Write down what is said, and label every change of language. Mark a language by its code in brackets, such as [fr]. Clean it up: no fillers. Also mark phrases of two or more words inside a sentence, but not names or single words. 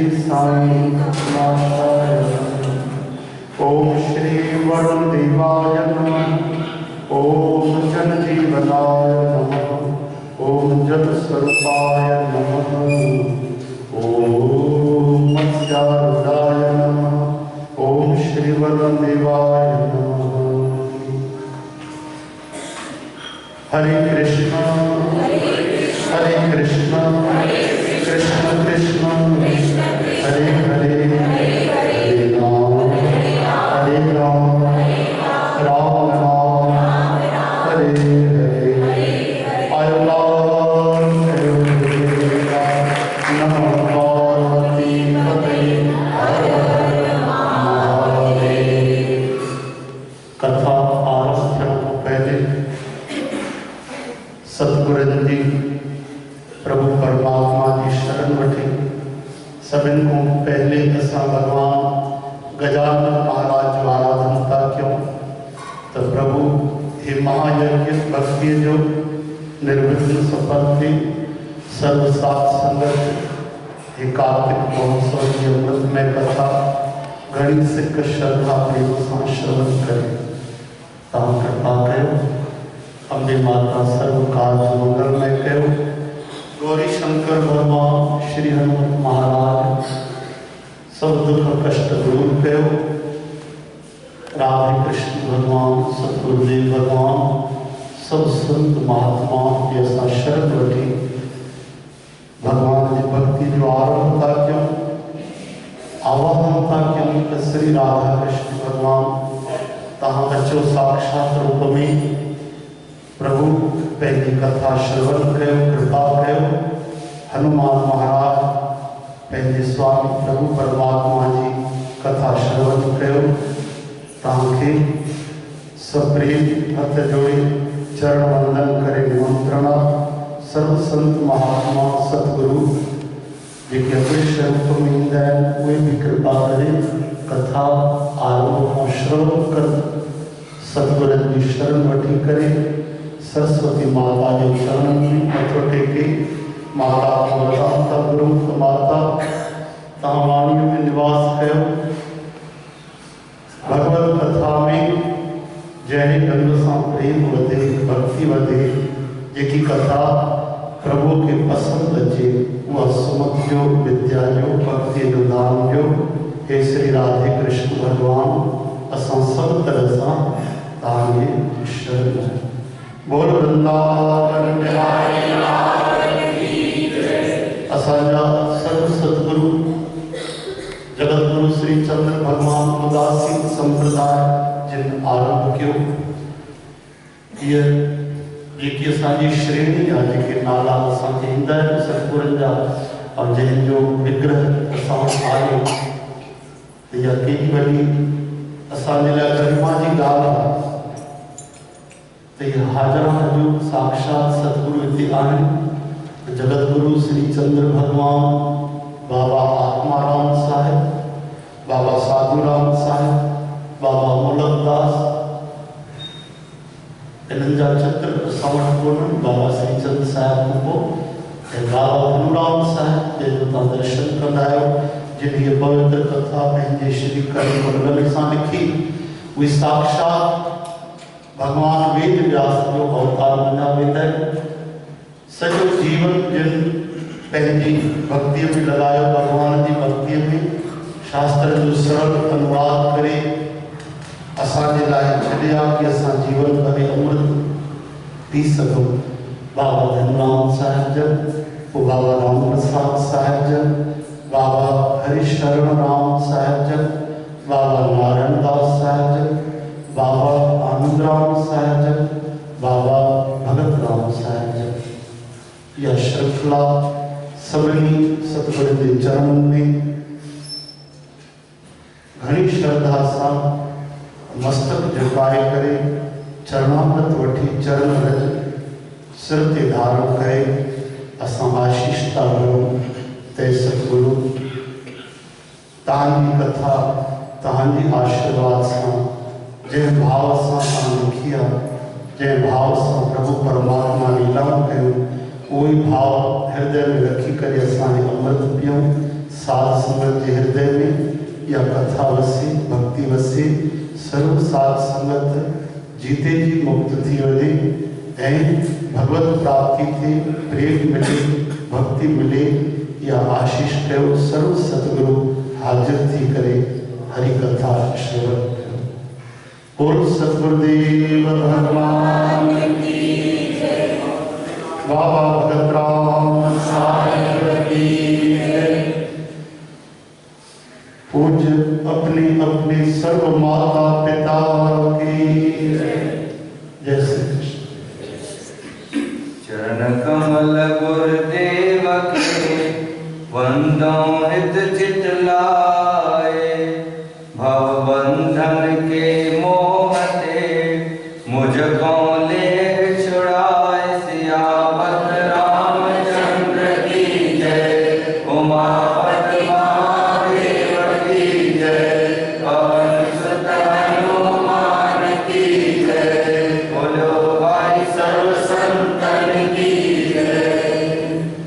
[sa] साईं नाशाय ओम श्री वरुण देवाय नमः। ओम जन जीवनाय नमः। ओम जल स्वरूपाय नमः। ओम मत्स्यारूढ़ाय नमः। ओम श्री वरुण देवाय नमः। हरे कृष्ण हरे कृष्ण कृष्ण कृष्ण हरे हरे हरे राम राम राम हरे हरे आयुलान नमः पार्वती पते हर हर महादेव। [sd] कथा आरंभ को पहले सतगुरु जी प्रभु परमात्मा जी शरण वठी सभिन को पहले असां भगवान गजानन महाराज जो आराधन था क्यों तो प्रभु हे महायज्ञ भक्ति जो निर्विघ्न सफल थी सर्व साथ संगत हे कार्तिक महोत्सव की अमृतमय कथा घड़ी सिख श्रद्धा प्रेम से श्रवण करे तव्हां कृपा कयो। अम्बे माता सर्व कार्य मंगलमय कयो। गौरी शंकर भगवान श्री हनुमत महाराज सब दुख कष्ट दूर कयो। राधे कृष्ण भगवान सतगुरुदेव भगवान सब संत महात्मा के असां शरण वठी भगवान की भक्ति जो आरंभ था क्यों आवाहन था क्यों तो श्री राधा कृष्ण भगवान तहां अचो साक्षात रूप में प्रभु पहली कथा श्रवण कयो कृपा कयो। हनुमान महाराज पहले स्वामी प्रभु परमात्मा जी कथा श्रवण कयो। तव्हांखे सप्रेम हथ जोड़े चरण वंदन करे निमंत्रण सर्व संत महात्मा सतगुरु जेके अदृश्य रूप में ईंदा आहिनि उहे भी कृपा करे कथा आरंभ खां श्रवण कर सतगुरनि जी शरण वठी करे सरस्वती माता के चरण में मथो टेके माता को वरदान था गुरु माता तव्हां वाणीअ में निवास कयो। भगवत कथा में जहिड़े ढंग सां प्रेम वधे भक्ति वधे जेकी कथा प्रभु के पसंद अचे उहा सुमत जो विद्या जो भक्ति जो दान जो हे श्री राधे कृष्ण भगवान असां सब तरह सां तव्हांजे शरण [hi] बोल वृंदावन बिहारी लाल की जय। [sd] असांजा सर्व सतगुरु जगतगुरु श्री चंद्र भगवान उदासीन संप्रदाय जिन आरंभ कियो ये जेकी असांजी श्रेणी आहे जेके नाला असांखे ईंदा आहिनि सतगुरनि जा और जंहिंजो विग्रह असां वटि आयो इहा केॾी वॾी असांजे लाइ गरिमा जी ॻाल्हि आहे तो ये हाजरा हजूर साक्षात सतगुरु इति आहिनि जगतगुरु श्री चंद्र भगवान बाबा आत्माराम साहिब बाबा साधुराम साहिब बाबा मूलकदास इन्हनि जा चित्र असां वटि कोन्हनि। बाबा श्रीचंद साहिब खां पोइ ऐं बाबा धनराम साहिब जंहिंजो तव्हां दर्शन कंदा आहियो जिन हीअ पवित्र कथा पंहिंजे श्री करी मंडल सां लिखी उहे साक्षात भगवान वेद व्यास जो अवतार मञा वेंदा आहिनि। सॼो जीवन जिन पंहिंजी भक्ति में लगायो भगवान की भक्ति में शास्त्र जो सरल अनुवाद करे असांजे लाइ छॾिया कि असां जीवन भरे अमृत पी सघूं। बाबा धनराम साहिब जन पोइ बाबा राम प्रसाद साहिब जन बाबा हरिशरण राम साहिब जन बाबा नारायण दास साहिब जन बाबा आनंद राम साहिब जन बाबा भगत राम साहिब जन यह श्रृंखला सभिनी सतगुरु के चरणन में घनी श्रद्धा सां मस्तक झुकाए करे चरणामृत वठी चरण रज सिर ते धारण करे असां आशीष था कयूं ते सतगुरु तव्हांजी कथा तव्हांजी आशीर्वाद सां जंहिं भाव सां तव्हां लिखी आहे जंहिं भाव सां प्रभु परमात्मा लीलाऊं कयूं उहो ई भाव हृदय में रखी करे असां अमृत पियूं साध संगत के हृदय में या कथा वसी भक्ति वसी सर्व साध संगत जीते जी मुक्त थी वजे ऐं भगवत प्राप्ति थे प्रेम मिले भक्ति मिले या आशीष कयो सर्व सतगुरु हाजिर थी करे हरि कथा श्रवण करो। [hi] बोल सतगुरुदेव भगवान की जय। बाबा भगत राम साहिब की जय। पूज्य अपने अपने सर्व माता पिता की जय श्री कृष्ण। चरण कमल गुरुदेव के वंदो हित चित लाए भव बंधन के मोह ते मुझको ले छुड़ाए सियावत रामचंद्र की जय उमापत महादेव की जय पवन सुत हनुमान की जय बोलो भाई सर्व संतन की जय।